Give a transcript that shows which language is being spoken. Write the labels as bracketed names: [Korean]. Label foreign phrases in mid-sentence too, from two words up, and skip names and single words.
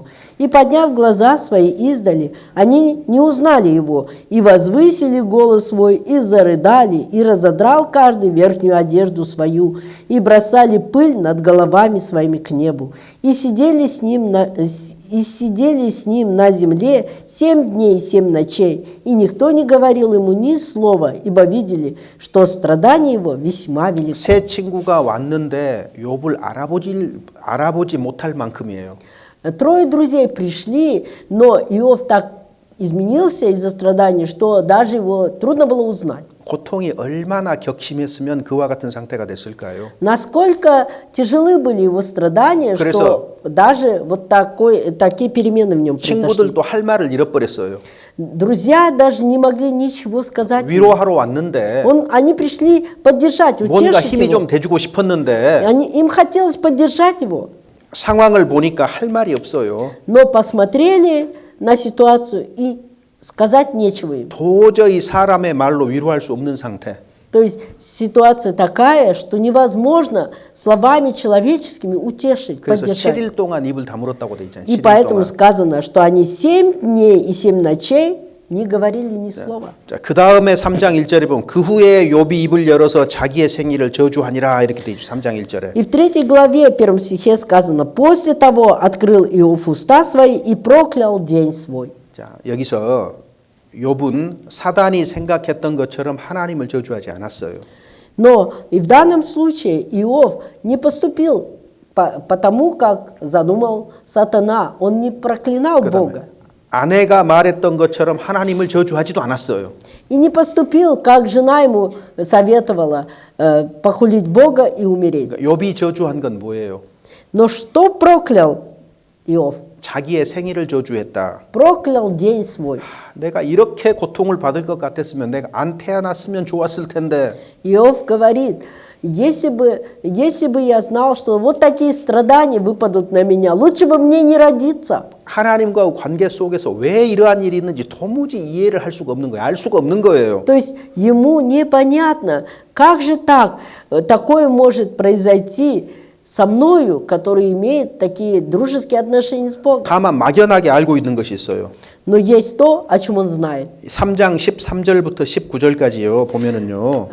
[Russian] И, подняв глаза свои издали, они не узнали его, и возвысили голос свой, и зарыдали, и разодрал каждый верхнюю одежду свою, и бросали пыль над головами своими к небу, и сидели с ним на земле 7 дней и 7 ночей, и никто не говорил ему ни слова, ибо видели, что страдание его весьма велико». [Korean] 세 친구가 왔는데 욥을 알아보지 못할 만큼이에요. [Russian] 3 друзей пришли, но Иов так изменился из-за страданий, что даже его трудно было узнать. [Korean] 고통이 얼마나 격심했으면 그와 같은 상태가 됐을까요? [Russian] Насколько тяжелы были его страдания, [Korean] 그래서 [Russian] что даже вот такие перемены в нем произошли. [Korean] 친구들도 할 말을 잃어버렸어요. [Russian] Друзья даже не могли ничего сказать. ему. [Korean] 위로하러 왔는데 [Russian] Они пришли поддержать, [Korean] 뭔가 [Russian] утешить [Korean] 힘이 [Russian] его. [Korean] 좀 돼주고 싶었는데 [Russian] Им хотелось поддержать его, [Korean] 상황을 보니까 할 말이 없어요. [Russian] но посмотрели на ситуацию и сказать нечего им. [Korean] 도저히 사람의 말로 위로할 수 없는 상태. [Russian] То есть ситуация такая, что невозможно словами человеческими утешить, [Korean] 그래서 [Russian] поддержать. [Korean] 7일 동안 입을 다물었다고 돼 있잖아요. [Russian] И [Korean] 7일 [Russian] поэтому [Korean] 동안. [Russian] сказано, что они 7 дней и 7 ночей не говорили ни слова. [Korean] 자, 그 다음에 3장 1절에 보면 그 후에 욥이 입을 열어서 자기의 생일을 저주하니라 이렇게 돼 있죠. 3장 1절에. [Russian] И в 3 главе, 1 стихе сказано, «После того открыл Иов уста свои и проклял день свой». [Korean] 자, 여기서 욥은 사단이 생각했던 것처럼 하나님을 저주하지 않았어요. [Russian] Но и в данном случае Иов не поступил потому, как задумал сатана. Он не проклинал Бога. [Korean] 아내가 말했던 것처럼 하나님을 저주하지도 않았어요. [Russian] И не поступил, как жена ему советовала, похулить Бога и умереть. [Korean] 그러니까 욥이 저주한 건 뭐예요? [Russian] Но что проклял Иов? [Korean] 자기의 생일을 저주했다. [Russian] Проклял день свой. [Korean] 내가 이렇게 고통을 받을 것 같았으면 내가 안 태어났으면 좋았을 텐데. [Russian] Иов говорит, если бы я знал, что вот такие страдания выпадут на меня, лучше бы мне не родиться. [Korean] 하나님과 관계 속에서 왜 이러한 일이 있는지 도무지 이해를 할 수가 없는 거예요. 알 수가 없는 거예요. [Russian] То есть ему непонятно, как же так, такое может произойти со мною, который имеет такие дружеские отношения с Богом. [Korean] 다만 막연하게 알고 있는 것이 있어요. [Russian] Но есть то, о чем он знает. [Korean] 3장 13절부터 19절까지요. 보면은요.